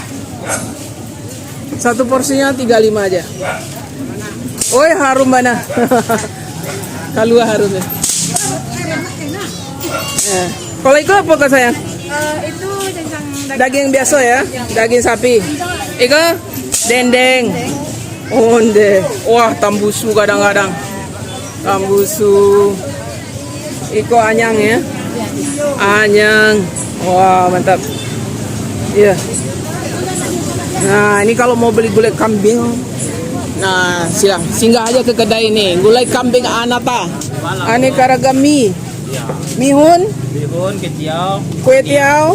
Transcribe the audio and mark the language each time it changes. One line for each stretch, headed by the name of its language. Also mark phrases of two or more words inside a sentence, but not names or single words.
Indonesian: Satu porsinya 35 aja. Oi, harum mana?
Minangkabau: Kalua harum ya. Ya.
Indonesian: Kalau itu apa kak sayang? Itu Daging biasa ya, daging sapi.
Minangkabau: Iko dendeng. Onde.
Indonesian: Wah, tambusu kadang-kadang.
Minangkabau: Tambusu. Iko anyang ya.
Indonesian: Anyang. Wah, mantap. Iya. Nah, ini kalau mau beli gulai kambing, nah silang singgah aja ke kedai ini. Gulai kambing Anata. Aneka ragam mie. Mihun, kue tiaw.